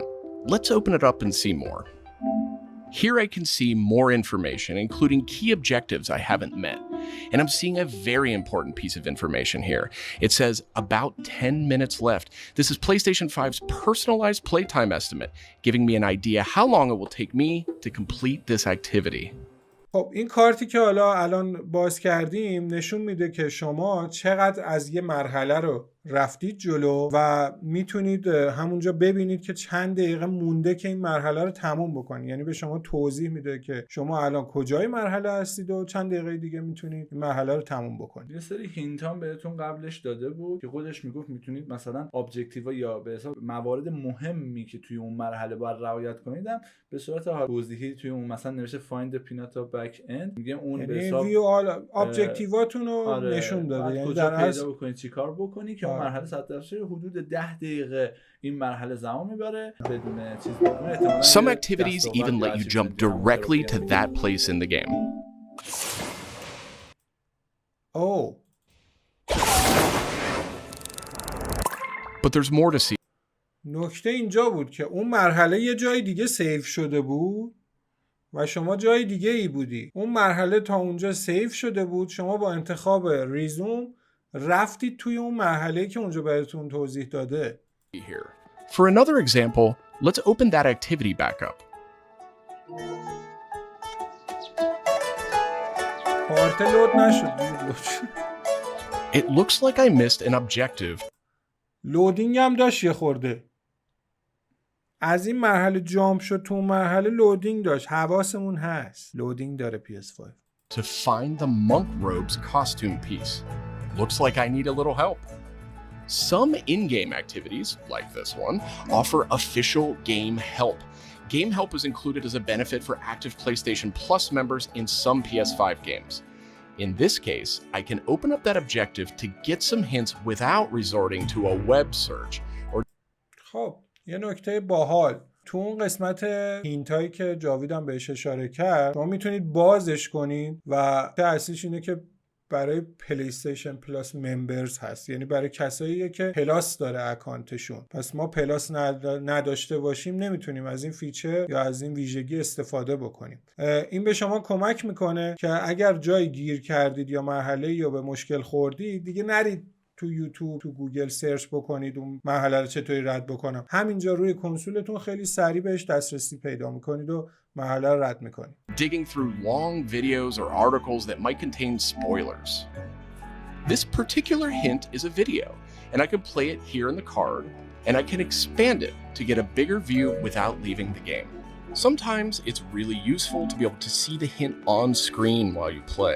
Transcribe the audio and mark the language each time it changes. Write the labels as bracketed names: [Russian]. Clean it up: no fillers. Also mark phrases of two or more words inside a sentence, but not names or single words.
[English] Let's open it up and see more. Here I can see more information, including key objectives I haven't met. And I'm seeing a very important piece of information here. It says about 10 minutes left. This is PlayStation 5's personalized playtime estimate, giving me an idea how long it will take me to complete this activity. [Persian] خب این کارتی که حالا الان باز کردیم نشون میده که شما چقدر از یه مرحله رو رفتید جلو و میتونید همونجا ببینید که چند دقیقه مونده که این مرحله رو تموم بکنید. یعنی به شما توضیح میده که شما الان کجای مرحله هستید و چند دقیقه دیگه میتونید این مرحله رو تموم بکنید. یه سری هینت هم بهتون قبلش داده بود که خودش میگفت میتونید مثلا ابجکتیوا یا به حساب موارد مهمی که توی اون مرحله باید رعایت کنید به صورت توضیحی توی اون مثلا نوشته [English] find the pinata back end، [Persian] میگه اون به حساب ویو ابجکتیواتون رو نشون داده. یعنی کجا در پیدا بکنید چیکار بکنی که اون مرحله 100% حدود 10 دقیقه این مرحله زمان میبره بدون چیز بکنه. [English] Some activities even let you jump directly to that place in the game. Oh. But there's more to see. [Persian] نکته اینجا بود که اون مرحله یه جای دیگه سیو شده بود و شما جای دیگه ای بودی. اون مرحله تا اونجا سیو شده بود، شما با انتخاب ریزوم رفتید توی اون مرحله‌ای که اونجا بهتون توضیح داده. [English] Here. For another example, let's open that activity back up. [Persian] کارت لود نشد. [English] It looks like I missed an objective. [Persian] لودینگ هم داشت یه خورده. از این مرحله جامپ شد تو مرحله لودینگ داشت. حواسمون هست لودینگ داره PS5. [English] To find the monk robe's costume piece. Looks like I need a little help. Some in-game activities, like this one, offer official game help. Game help is included as a benefit for active PlayStation Plus members in some PS5 games. In this case, I can open up that objective to get some hints without resorting to a web search. [Persian] خب یه نکته باحال تو اون قسمت هینتایی که جاویدم بهش اشاره کرد، شما میتونید بازش کنید و اصلیش اینه که برای پلیستیشن پلاس ممبرز هست، یعنی برای کساییه که پلاس داره اکانتشون. پس ما پلاس نداشته باشیم نمیتونیم از این فیچر یا از این ویژگی استفاده بکنیم. این به شما کمک میکنه که اگر جایی گیر کردید یا مرحله یا به مشکل خوردید دیگه نرید تو یوتیوب تو گوگل سرچ بکنید اون مرحله رو چطوری رد بکنم. همینجا روی کنسولتون خیلی سریع بهش دسترسی پیدا میکنید و مرحله رو رد میکنید. [English] Digging through long videos or articles that might contain spoilers. This particular hint is a video, and I can play it here in the card, and I can expand it to get a bigger view without leaving the game. Sometimes it's really useful to be able to see the hint on screen while you play.